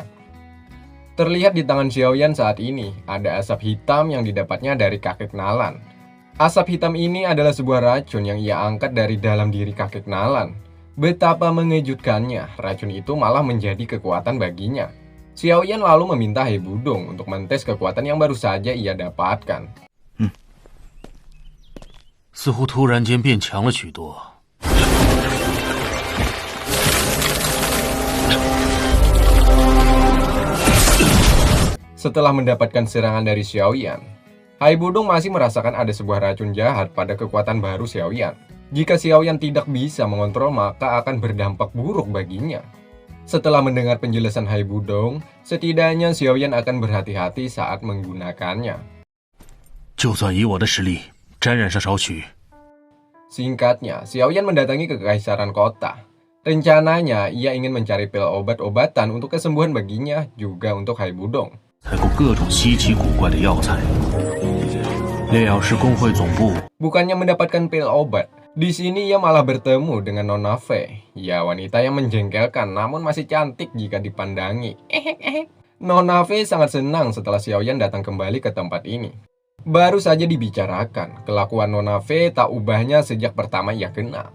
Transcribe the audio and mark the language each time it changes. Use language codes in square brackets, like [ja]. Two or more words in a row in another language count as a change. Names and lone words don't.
[id] Terlihat di tangan Xiaoyan saat ini, ada asap hitam yang didapatnya dari kakek kenalan. Asap hitam ini adalah sebuah racun yang ia angkat dari dalam diri kakek kenalan. Betapa mengejutkannya, racun itu malah menjadi kekuatan baginya. Xiaoyan lalu meminta Hai Budong untuk mentes kekuatan yang baru saja ia dapatkan. [zh] 似乎突然间变强了许多。 [id] Setelah mendapatkan serangan dari Xiaoyan, Hai Budong masih merasakan ada sebuah racun jahat pada kekuatan baru Xiaoyan. Jika Xiaoyan tidak bisa mengontrol, maka akan berdampak buruk baginya. Setelah mendengar penjelasan Hai Budong, setidaknya Xiaoyan akan berhati-hati saat menggunakannya. [zh] 就算以我的实力沾染上少许， [id] Singkatnya, Xiaoyan mendatangi kekaisaran kota. Rencananya, ia ingin mencari pil obat-obatan untuk kesembuhan baginya, juga untuk Hai Budong. [zh] 采购各种稀奇古怪的药材。炼药师工会总部 [id] Bukannya mendapatkan pil obat, di sini ia malah bertemu dengan Nona Fei. Ya, wanita yang menjengkelkan namun masih cantik jika dipandangi. Nona Fei sangat senang setelah Xiaoyan datang kembali ke tempat ini. Baru saja dibicarakan, kelakuan Nona Fei tak ubahnya sejak pertama ia kenal.